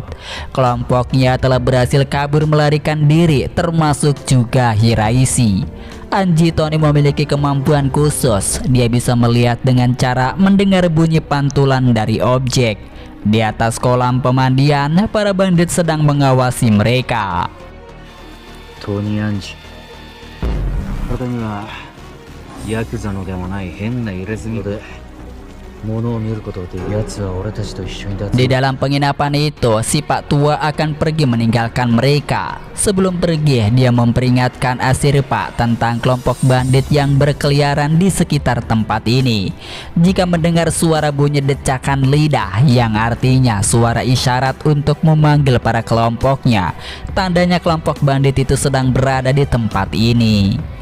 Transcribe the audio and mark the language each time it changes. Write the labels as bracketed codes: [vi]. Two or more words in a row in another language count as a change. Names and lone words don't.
[id] Kelompoknya telah berhasil kabur melarikan diri, termasuk juga Shiraishi. Anji Tony memiliki kemampuan khusus. Dia bisa melihat dengan cara mendengar bunyi pantulan dari objek. Di atas kolam pemandian, para bandit sedang mengawasi mereka. Tony Anji, [ja] 体にはヤクザのでもない変な入れ墨で物を見ることで奴は俺たちと一緒に立つ。 [id] Di dalam penginapan itu, si Pak Tua akan pergi meninggalkan mereka. Sebelum pergi, dia memperingatkan Ashirpa tentang kelompok bandit yang berkeliaran di sekitar tempat ini. Jika mendengar suara bunyi decakan lidah yang artinya suara isyarat untuk memanggil para kelompoknya, tandanya kelompok bandit itu sedang berada di tempat ini.